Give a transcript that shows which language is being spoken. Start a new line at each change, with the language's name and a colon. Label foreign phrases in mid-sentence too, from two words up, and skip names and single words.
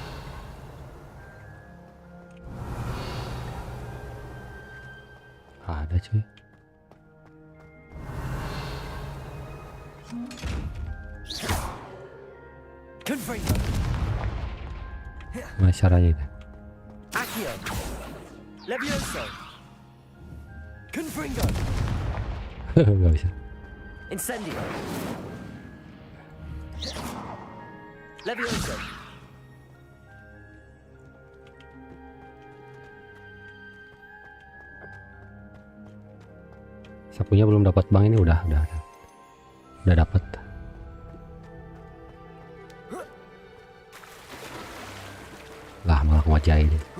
Indonesian: Ada cuy. Confringo. Gimana caranya itu? Accio. Levioso. Confringo. Gak bisa. Incendio. Levioso. Sapunya belum dapat bang, ini udah dapat. Lah malah ngajain.